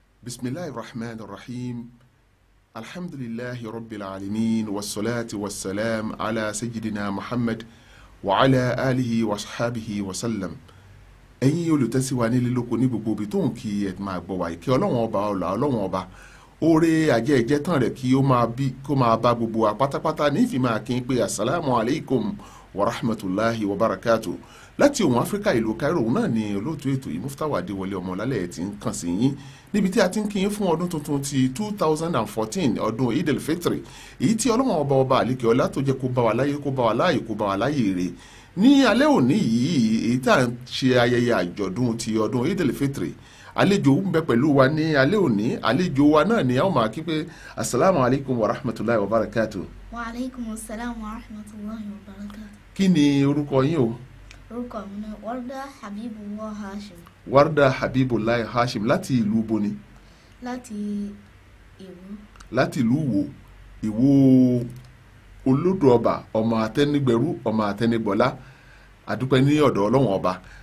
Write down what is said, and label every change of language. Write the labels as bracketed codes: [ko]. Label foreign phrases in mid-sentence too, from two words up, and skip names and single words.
[ar] بسم الله الرحمن الرحيم. الحمد لله رب العالمين. والصلاة والسلام على سيدنا محمد وعلى آله وصحبه وسلم. [yo] Ẹ̀yin olùtẹ́síwá nílé lóko ní gbogbo ibi tó ń kí ẹ máa gbọ́ wá ìkẹ́ Ọlọ́run ọba Ọlọ́run ọba oore ajẹ́ ìjẹ́ tán rẹ̀ kí ó máa bá gbogbo wa pátápátá ní ìfì máa kí n pé [ar] السلام عليكم ورحمة الله وبركاته. [yo] Láti ohun Áfíríkà ìlú Cairo náà ni olóòtú ètò yìí Muftawa Adéwọlé Ọmọlálẹ̀ ti ń kàn sí yín níbi tí a ti ń kí yín fún ọdún tuntun ti 2014 ọdún Eid al-Fitr èyí tí Ọlọ́run ọba àlekè ọlá tó jẹ́ kó bá wa láyé kó bá wa láàyè kó bá wa láyè rè ní alẹ́ òní yìí èyí tá à ń ṣe ayẹyẹ àjọ̀dún ti ọdún Eid al-Fitr àlejò ń bẹ pẹ̀lú wa ní alẹ́ òní àlejò wa náà ni a ó máa kí pé [ar] السلام عليكم ورحمة الله وبركاته. وعليكم السلام ورحمة الله وبركاته. [yo] Kí ni orúkọ yín o? Orúkọ mi ni Warda Habibullah Hashim. Warda Habibullah Hashim láti ìlú boni. Láti Ìwó. Láti ìlú wo? Ìwó olódò ọba ọmọ àtẹnigbẹrú ọmọ àtẹnigbọlá àdúpẹ́ ní ọ̀dọ̀ Ọlọ́run ọba.